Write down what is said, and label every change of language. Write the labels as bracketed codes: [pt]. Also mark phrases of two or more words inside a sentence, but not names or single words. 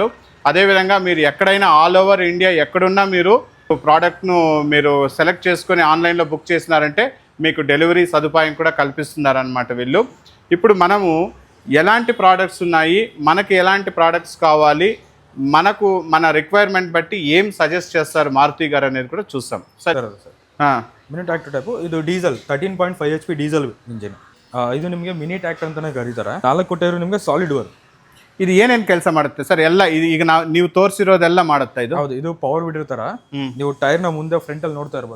[te] అదేవిధంగా మీరు ఎక్కడైనా [en] all over India [te] ఎక్కడున్నా మీరు ప్రోడక్ట్ను మీరు సెలెక్ట్ చేసుకొని ఆన్లైన్లో బుక్ చేసినారంటే మీకు డెలివరీ సదుపాయం కూడా కల్పిస్తున్నారనమాట వీళ్ళు. ఇప్పుడు మనము ఎలాంటి ప్రోడక్ట్స్ ఉన్నాయి, మనకి ఎలాంటి ప్రోడక్ట్స్ కావాలి, మనకు మన రిక్వైర్మెంట్ బట్టి ఏం సజెస్ట్ చేస్తారు మారుతి గారు అనేది కూడా చూస్తాం. [kn] ಸರ್, [en] mini tractor [kn] ಟೈಪು. ಇದು [en] diesel 13.5 HP diesel engine. [kn] ಇದು ನಿಮಗೆ [en] mini tractor [kn] ಅಂತಾನೆ ಕರೀತಾರೆ. 4 ಟೈರು ನಿಮಗೆ ಸಾಲಿಡ್ ವರ್. ಇದು ಏನೇನು ಕೆಲಸ ಮಾಡುತ್ತೆ ಸರ್? ಎಲ್ಲ ಈಗ ನೀವು ತೋರಿಸಿರೋದೆಲ್ಲ ಮಾಡುತ್ತಾ ಇದು? ಹೌದು, ಇದು [en] power weeder [kn] ತರ. ನೀವು ಟೈರ್ ನ ಮುಂದೆ ಫ್ರಂಟ್ ಅಲ್ಲಿ ನೋಡ್ತಾ ಇರಬಹುದು.